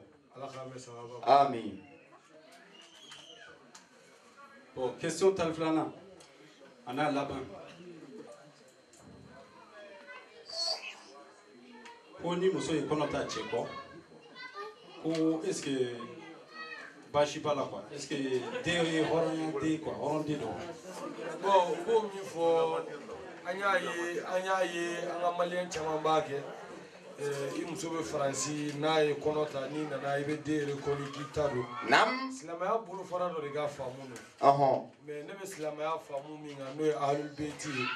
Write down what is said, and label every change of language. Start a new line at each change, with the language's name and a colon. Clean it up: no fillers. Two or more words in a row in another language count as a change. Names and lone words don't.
Bambara: Ala k'an bɛ sababa. Amin. Bon, question tan filanan a n'a laban. Ko ni muso ye kɔnɔ ta cɛ kɔ ko
French: est-ce que
Bambara: baasi b'a la quoi,
French: est-ce que
Bambara: den ye hɔrɔnya den quoi, hɔrɔn den don. Bon u b'o min fɔ an y'a ye an ka maliyɛn caman b'a kɛ. I muso bɛ Faransi n'a ye kɔnɔ ta n'i nana I bɛ den reconnu k'i ta don. Nam. Silamɛya bolofara dɔ de ka faamu don. Mais ne bɛ silamɛya faamu min kan n'o ye Ahlul Beyti ye.